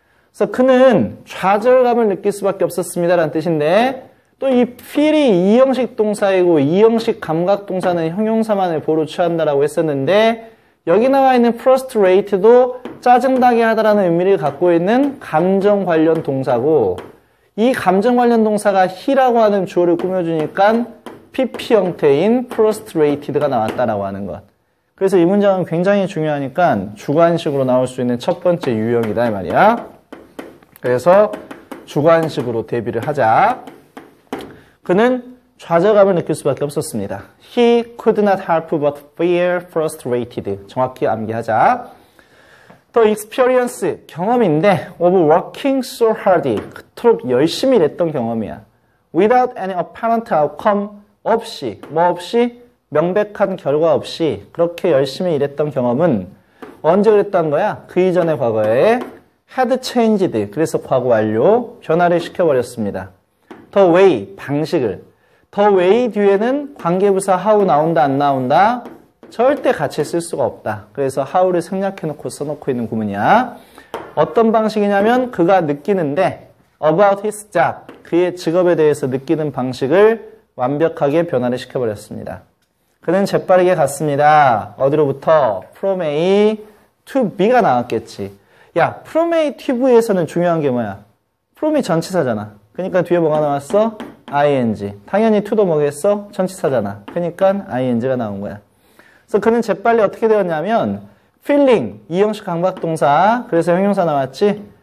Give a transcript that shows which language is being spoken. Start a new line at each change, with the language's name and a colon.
Korean: 그래서 그는 좌절감을 느낄 수밖에 없었습니다 라는 뜻인데 또 이 feel이 이형식 동사이고 이형식 감각 동사는 형용사만을 보로 취한다라고 했었는데 여기 나와 있는 frustrated도 짜증나게 하다라는 의미를 갖고 있는 감정 관련 동사고 이 감정 관련 동사가 he라고 하는 주어를 꾸며주니까 PP 형태인 frustrated가 나왔다라고 하는 것. 그래서 이 문장은 굉장히 중요하니까 주관식으로 나올 수 있는 첫 번째 유형이다 이 말이야. 그래서 주관식으로 대비를 하자. 그는 좌절감을 느낄 수밖에 없었습니다.
English: He could not help but feel frustrated.
Korean: 정확히 암기하자.
English: The experience,
Korean: 경험인데
English: of working so hard,
Korean: 그토록 열심히 일했던 경험이야.
English: Without any apparent outcome,
Korean: 없이, 뭐 없이? 명백한 결과 없이 그렇게 열심히 일했던 경험은 언제 그랬다는 거야? 그 이전의 과거에
English: had changed,
Korean: 그래서 과거 완료, 변화를 시켜버렸습니다.
English: The way,
Korean: 방식을.
English: The way
Korean: 뒤에는 관계부사 how 나온다 안 나온다? 절대 같이 쓸 수가 없다. 그래서 how를 생략해놓고 써놓고 있는 구문이야. 어떤 방식이냐면 그가 느끼는데
English: about his job,
Korean: 그의 직업에 대해서 느끼는 방식을 완벽하게 변화를 시켜버렸습니다. 그는 재빠르게 갔습니다. 어디로부터? From A to B가 나왔겠지. 야, from A to B에서는 중요한 게 뭐야? from이 전치사잖아. 그러니까 뒤에 뭐가 나왔어? ing. 당연히 to도 뭐겠어? 전치사잖아. 그러니까 ing가 나온 거야. 그래서 그는 재빨리 어떻게 되었냐면 feeling, 이형식 강박동사, 그래서 형용사 나왔지?